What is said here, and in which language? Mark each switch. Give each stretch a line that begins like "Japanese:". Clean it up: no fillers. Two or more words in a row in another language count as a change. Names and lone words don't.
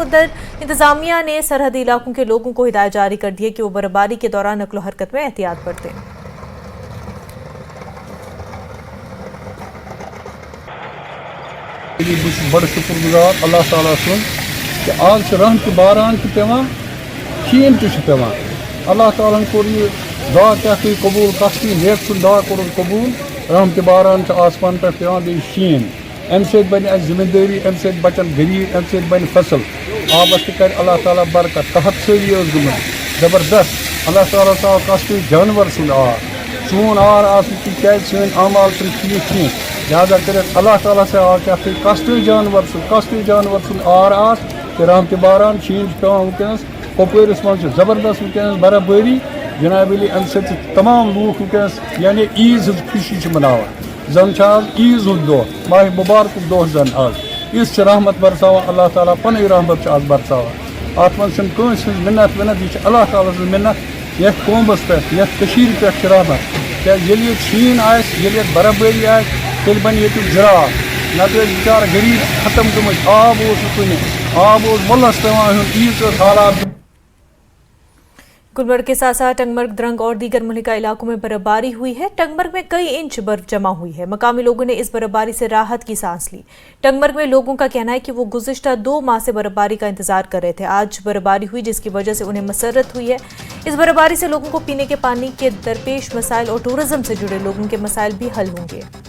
Hindi: उधर इंतजामिया ने सरहदी इलाकों के लोगों को हिदायत जारी कर दी है कि वो बर्फबारी के दौरान नकलो हरकत में एहतियात बरतें।
Kashmiri: बड़ शुक्रगुजार अल्लाह ताला सुन कि आज रहमत बारान पेवान, शीन पेवान। अल्लाह ताला कोर ये दुआ क्या कबूल, कश्ती नेक सुन दुआ कोर कबूल। रहमत बारान आसमान पे पेवान, बे शीन, अमि बन जिम्मेदारी, अमि बचन गरीब, अमि बन फसल। आबस कर अल्लाह ताला बरकत, कहत सरी गुमन जबरदस्त। अल्लाह ताला ताल कश्ती जानवर सुन आर, सोन आर क्या सन आमाल ठीक कह, लिहाजा कर अल्लाह ताला से आ क्या कश्ती जानवर सुन आर आस कि रहमत बारान शीन पेवान वनकस। कपवरिस मज जबरदस्त वनकस बर्फबारी जनाब अली, अमि तमाम लूख वनकस यानी ईज खुशी मनावान। जन आज ईज दह, माह मुबारक दह जन आज इस रहमत बरसावान अल्लाह ताला पन रहमत आज बरसावान। अत मज मिन्नत विन्नत, यह अल्लाह ताला मिन्नत ये कौमस पे पे रहमत। क्या शीन आये, बर्फबारी आए, तेल बन ये ज़राअत, नत बेचारा गरीब खत्म गमत, आब आब मुल्लस पेवान ईज हालात।
Hindi: गुलमर्ग के साथ साथ टंगमर्ग, द्रंग और दीगर मुहलिका इलाकों में बर्फबारी हुई है। टंगमर्ग में कई इंच बर्फ जमा हुई है। मकामी लोगों ने इस बर्फबारी से राहत की सांस ली। टंगमर्ग में लोगों का कहना है कि वो गुज़िश्ता 2 माह से बर्फबारी का इंतजार कर रहे थे। आज बर्फबारी हुई जिसकी वजह से उन्हें मसरत हुई है। इस बर्फबारी से लोगों को पीने के पानी के दरपेश मसाइल और टूरिज्म से जुड़े लोगों के मसाइल भी हल होंगे।